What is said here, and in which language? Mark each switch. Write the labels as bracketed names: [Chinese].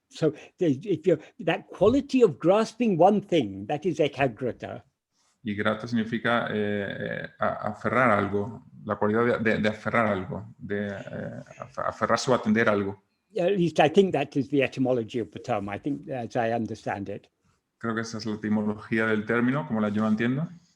[English] So if you're that quality of grasping one thing, that is ekagrata. [Spanish] Y grata significa aferrar algo, la cualidad de aferrar algo, de aferrarse o atender algo. [English] At least I think that is the etymology of the term. I think, as I understand it. [Spanish] Creo que esa es la etimología del término, como la yo la entiendo.